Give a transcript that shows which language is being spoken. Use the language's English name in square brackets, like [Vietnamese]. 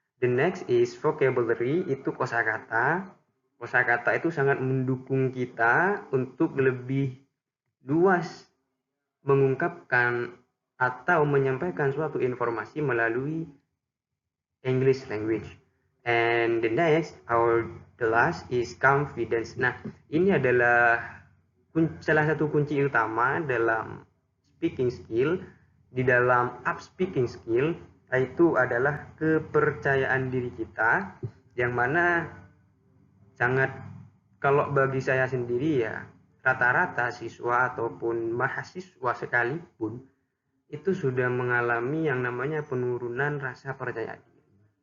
[English] The next is vocabulary, [Indonesian] itu kosakata. Kosakata itu sangat mendukung kita untuk lebih luas mengungkapkan atau menyampaikan suatu informasi melalui English language. [English] And the last is confidence. [Indonesian] Nah, ini adalah salah satu kunci utama dalam speaking skill. Di dalam up speaking skill, yaitu adalah kepercayaan diri kita, yang mana sangat, kalau bagi saya sendiri ya, rata-rata siswa ataupun mahasiswa sekalipun itu sudah mengalami yang namanya penurunan rasa percaya diri.